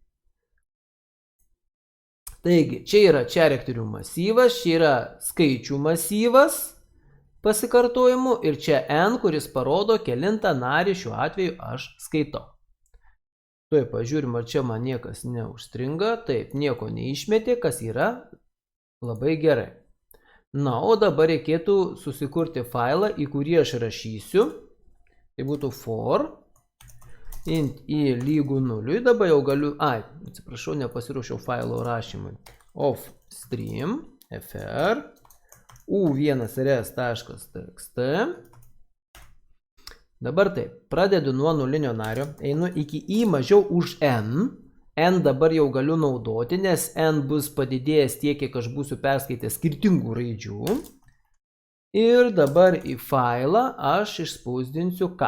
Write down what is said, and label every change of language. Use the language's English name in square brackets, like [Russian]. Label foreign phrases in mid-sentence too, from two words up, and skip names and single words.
[Lithuanian] Taigi, čia yra charakterių masyvas, čia yra skaičių masyvas pasikartojimų ir čia n, kuris parodo, kelintą narį šiuo atveju aš skaitau. Tuoj pažiūrim, ar čia man niekas neužstringa. Taip, nieko neišmetė, kas yra labai gerai. O dabar reikėtų susikurti failą, į kurį aš rašysiu. Tai būtų [English] for int i [Lithuanian] lygu 0. Dabar jau galiu, atsiprašau, nepasiruošiau failo rašymui. [English] Of stream fr u1rs.txt. [Lithuanian] Dabar taip, pradedu nuo nulinio nario, einu iki i mažiau už n. N dabar jau galiu naudoti, nes n bus padidėjęs tiek, kiek aš būsiu perskaitęs skirtingų raidžių. Ir dabar į failą aš išspausdinsiu ką?